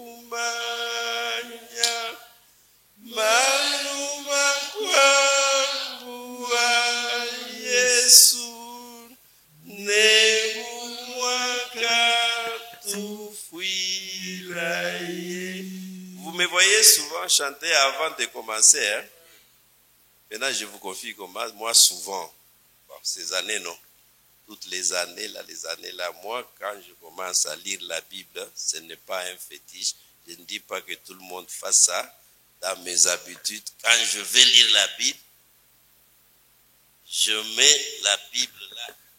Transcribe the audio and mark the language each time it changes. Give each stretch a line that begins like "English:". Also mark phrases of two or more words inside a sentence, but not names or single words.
Luba-Lulua: kumanya maluma kwangu wa Yesu negumwaka tufwila ye.
French: Vous me voyez souvent chanter avant de commencer, hein? Maintenant, je vous confie que moi, souvent, bon, ces années, non. Toutes les années là, moi, quand je commence à lire la Bible, ce n'est pas un fétiche. Je ne dis pas que tout le monde fasse ça. Dans mes habitudes, quand je vais lire la Bible, je mets la Bible là.